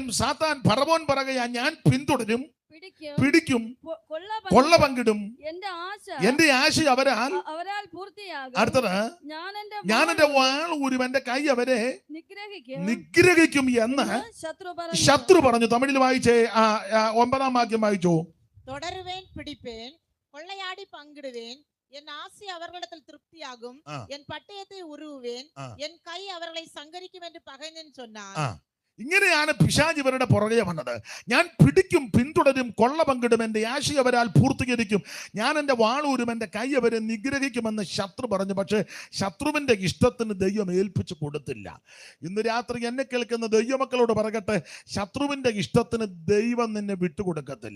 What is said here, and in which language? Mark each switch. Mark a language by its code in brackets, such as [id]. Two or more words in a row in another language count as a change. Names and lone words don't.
[ml] സാത്താൻ ഫറവോൻ പറയുക, ഞാൻ പിന്തുടരും, പിടിക്കും, കൊള്ള പങ്കിടും, എന്റെ ആശ അവരാൽ പൂർത്തിയാകും. അടുത്തത് ഞാൻ എന്റെ വാൾ ഊരും, എന്റെ കൈ അവരെ നിഗ്രഹിക്കും എന്ന് ശത്രു പറഞ്ഞു. തമിഴിൽ വായിച്ചേ, 9-ാം വാക്യം വായിച്ചു. [ta] தொடருவேன், பிடிப்பேன், கொள்ளையாடி பங்கிடுவேன், என் ஆசி அவர்களிடத்தில் திருப்தியாகும், என் பட்டயத்தை உருவுவேன், என் கை அவர்களை சங்கரிக்கும் என்று பகைஞன் சொன்னான். [ml] ഇങ്ങനെയാണ് പിശാച് ഇവരുടെ പുറകെ വന്നത്. ഞാൻ പിടിക്കും, പിന്തുടരും, കൊള്ള പങ്കിടും, എന്റെ ആശ അവരാൽ പൂർത്തീകരിക്കും, ഞാൻ എന്റെ വാളൂരും, എന്റെ കൈ അവരെ നിഗ്രഹിക്കുമെന്ന് ശത്രു പറഞ്ഞു. പക്ഷെ ശത്രുവിന്റെ ഇഷ്ടത്തിന് ദൈവം ഏൽപ്പിച്ചു കൊടുത്തില്ല. ഇന്ന് രാത്രി എന്നെ കേൾക്കുന്ന ദൈവമക്കളോട് പറയട്ടെ, ശത്രുവിന്റെ ഇഷ്ടത്തിന് ദൈവം നിന്നെ വിട്ടുകൊടുക്കത്തില്ല.